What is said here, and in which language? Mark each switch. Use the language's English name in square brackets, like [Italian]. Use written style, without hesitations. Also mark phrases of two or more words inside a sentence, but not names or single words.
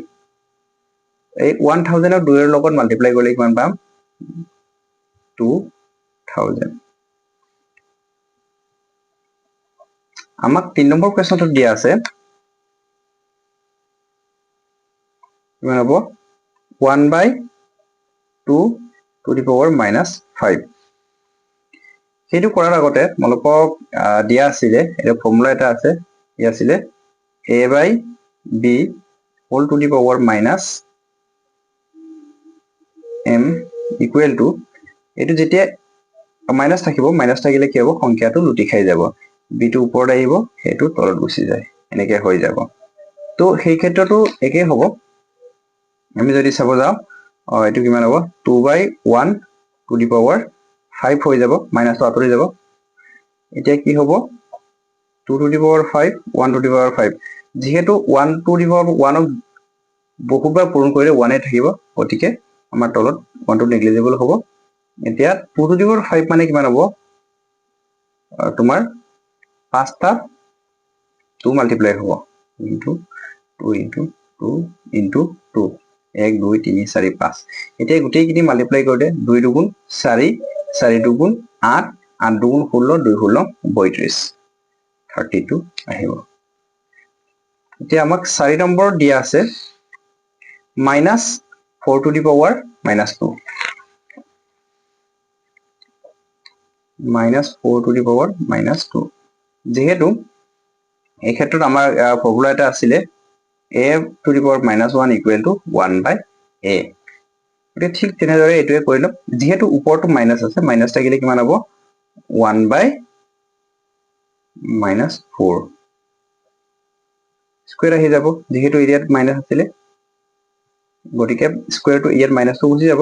[Assamese] এই 1000 ক 2 ৰ লগত মাল্টিপ্লাই কৰিলে কিমান পাম? 2000। আমাক 3 নম্বৰ কুৱেশ্যনটো দিয়া আছে কিমান হ'ব? [English] 1/2 to the power -5। [Assamese] সেইটো কৰাৰ আগতে তোমালোকক দিয়া আছিলে এটা ফৰ্মুলা এটা আছে। ই আছিলে [English] a/b whole to the power -m equal to, [Assamese] এইটো যেতিয়া মাইনাছ থাকিব, মাইনাছ থাকিলে কি হ'ব? সংখ্যাটো লুটি খাই যাব। b টো ওপৰত আহিব, সেইটো তলত গুচি যায়, এনেকে হৈ যাব। তো সেই ক্ষেত্ৰতো একে হ'ব। আমি যদি চাব যাওঁ এইটো কিমান হ'ব? 2/1 [English] to the power [Assamese] 5 হৈ যাব, মাইনাছটো আঁতৰি যাব। এতিয়া কি হ'ব? [English] 2 to the power 5 1 to the power 5। [Assamese] যেহেতু 1 [English] to the power [Assamese] 1 ক বহুতবাৰ পূৰণ কৰিলে 1 থাকিব, গতিকে আমাৰ তলত 1 টো নেগলিজিবল হ'ব। এতিয়া 2 [English] to the power [Assamese] 5 মানে কিমান হ'ব? তোমাৰ 5টা 2 মাল্টিপ্লাই হ'ব ইনটু 2 ইনটু 2 ইনটু 2 1 2 3 4 5। এতিয়া গোটেইখিনি মাল্টিপ্লাই কৰোঁতে 2 দুগুণ 4 4 দুগুণ 8 8 দুগুণ 16 2 16 32 32 আহিব। এতিয়া আমাক 4 নম্বৰ দিয়া আছে -4 [English] to the power [Assamese] -2। [English] -4 to the power -2। [Assamese] যেহেতু এই ক্ষেত্ৰত আমাৰ ফৰ্মুলা এটা আছিলে a [English] to the power -1 equal to [Assamese] 1/a। গতিকে ঠিক তেনেদৰে এইটোৱে কৰি লম। যেহেতু ওপৰটো মাইনাছ আছে, মাইনাছ থাকিলে কিমান হ'ব? 1/-4 স্কুৱেৰ আহি যাব। যেহেতু ইয়াত মাইনাছ আছিলে, গতিকে স্কুৱেৰটো ইয়াত মাইনাছটো গুচি যাব।